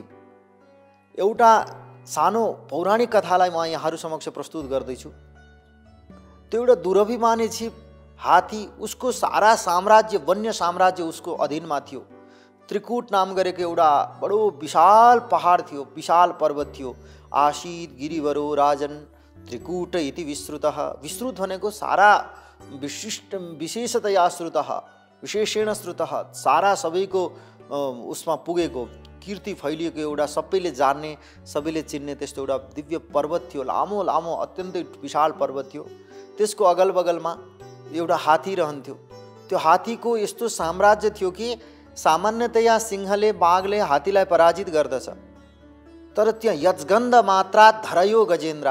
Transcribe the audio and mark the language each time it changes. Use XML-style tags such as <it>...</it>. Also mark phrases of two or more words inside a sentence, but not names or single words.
<ne>एउटा सानो पौराणिक कथालाई म यहाँहरू समक्ष प्रस्तुत गर्दैछु। त्यो एउटा दुरभिमानी जीव हात्ती, उसको सारा साम्राज्य, वन्य साम्राज्य उसको अधीनमा थियो। त्रिकूट नाम गरेको एउटा बडो विशाल पहाड थियो, विशाल पर्वत थियो।</ne> <sa>आसीत् गिरिवरो राजन त्रिकूट इति विस्तृतः।</sa> <ne>विस्तृत भनेको सारा</ne> <sa>विशेषतया श्रुतः, विशेषेण श्रुतः,</sa> <ne>सारा सबैको उसमा पुगेको, कीर्ति फैलिएको एउटा सबैले जान्ने, सबैले चिन्ने त्यस्तो एउटा दिव्य पर्वत थियो। लामो लामो अत्यन्तै विशाल पर्वत थियो। त्यसको अगल बगलमा एउटा हात्ती रहन्थ्यो। त्यो हात्तीको यस्तो साम्राज्य थियो कि सामान्यतया सिंहले, बाघले हात्तीलाई पराजित गर्दछ, तर त्यहाँ</ne> <sa>यजगन्ध मात्रा धरयो गजेन्द्र।</sa>